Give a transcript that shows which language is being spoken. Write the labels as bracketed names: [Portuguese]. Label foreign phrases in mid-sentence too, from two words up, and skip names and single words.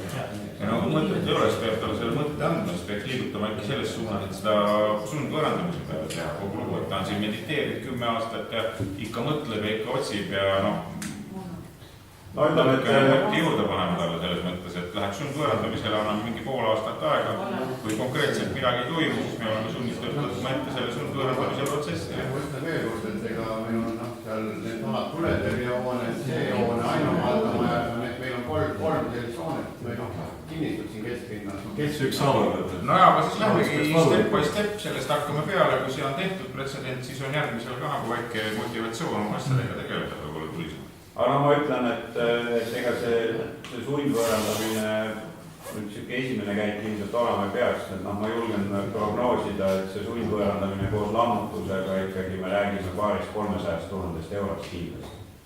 [Estonian] Ja mõtet ei ole, siis peab talle selle mõtte andma, siis peaks liigutama äkki selles suunas, et seda sundvõõrandamise peale teha kogu lugu, et ta on siin mediteerinud 10 aastat ja ikka mõtleb ja ikka otsib ja mõtti juurde panema talle selles mõttes, et läheks sundvõõrandamisele, anname mingi pool aastat aega, kui konkreetselt midagi ei toimu, siis me oleme sunnistatud võtma ette selle sundvõõrandamise protsessi. Ma mõtlen veel kord, et ega meil on seal need vanad tuletõrjehooned, see hoone, ainumaaldamaja, meil on kolm sellist hoonet või kinnitud siin kesklinnas. Kes üks avaldab? No jaa, aga siis lähmegi [English] step by step, [Estonian] sellest hakkame peale, kui see on tehtud pretsedent, siis on järgmisel ka nagu väike motivatsioon oma asjadega tegeleda võib-olla tulisem. Aga ma ütlen, et ega see sundvõõrandamine esimene käik ilmselt olema ei peaks, et ma julgen prognoosida, et see sundvõõrandamine koos lammutusega ikkagi me räägime 200–300 000 eurost kindlasti.